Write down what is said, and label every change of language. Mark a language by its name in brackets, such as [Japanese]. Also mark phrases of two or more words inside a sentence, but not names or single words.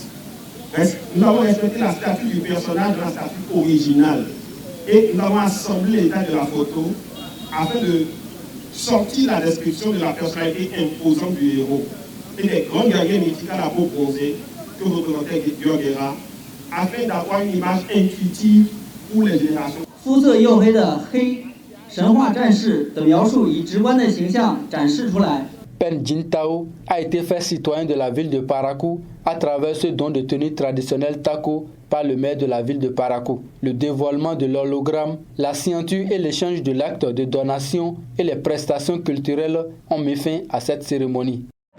[French] Nous avons respecté la statue du personnage dans la statue originale et nous avons assemblé l'état de la photo afin de sortir la description de la personnalité imposante du héros et des grands guerriers mythiques à la peau bronzée que représentait Bio-Guerra afin d'avoir une image intuitive pour les générations. [Chinese] 肤色黝黑的黑神话战士的描述以直观的形象展示出来。 [French] Pen Jintao a été fait citoyen de la ville de Parakou à travers ce don de tenue traditionnelle Tako par le maire de la ville de Parakou. Le dévoilement de l'hologramme, la signature et l'échange de l'acte de donation et les prestations culturelles ont mis fin à cette cérémonie.